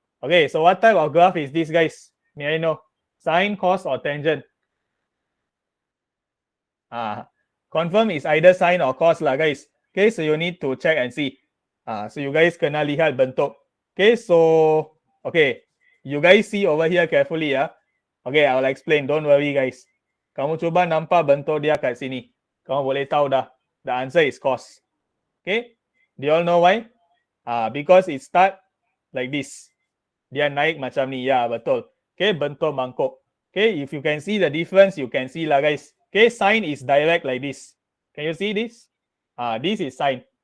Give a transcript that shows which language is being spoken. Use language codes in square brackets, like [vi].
[en] Okay, so what type of graph is this, guys? May I know? Sine, cos, or tangent? Confirm is either sine or cos lah, guys. Okay, so you need to check and see. So you guys [ms] kena lihat bentuk. [en] Okay, so you guys see over here carefully Okay, I will explain. Don't worry, guys. [ms] Kamu cuba nampak bentuk dia kat sini. Kamu boleh tahu dah. [en] The answer is cos. Okay, do you all know why? Because it start like this. [ms] Dia naik macam ni. Ya, betul. [en] Okay, [ms] bentuk mangkuk. [en] Okay, if you can see the difference, you can see lah, guys. Okay, sine is direct like this. Can you see this? This is sine.